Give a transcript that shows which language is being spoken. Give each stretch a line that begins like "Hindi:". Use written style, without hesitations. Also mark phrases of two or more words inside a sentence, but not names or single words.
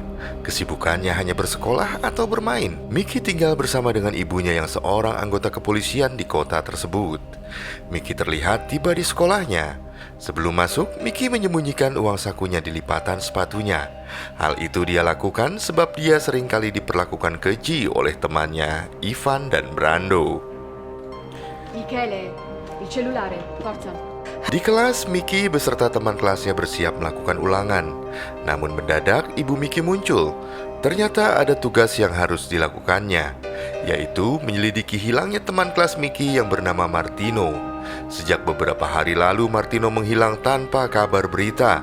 Indonesian: Kesibukannya hanya bersekolah atau bermain. Mickey tinggal bersama dengan ibunya yang seorang anggota kepolisian di kota tersebut. Mickey terlihat tiba di sekolahnya. Sebelum masuk, Mickey menyembunyikan uang sakunya di lipatan sepatunya. Hal itu dia lakukan sebab dia seringkali diperlakukan keji oleh temannya, Ivan dan Brando.
Italian: Michele, il cellulare, forza.
Indonesian: Di kelas, Mickey beserta teman kelasnya bersiap melakukan ulangan. Namun mendadak ibu Mickey muncul. Ternyata ada tugas yang harus dilakukannya, yaitu menyelidiki hilangnya teman kelas Mickey yang bernama Martino. Sejak beberapa hari lalu Martino menghilang tanpa kabar berita.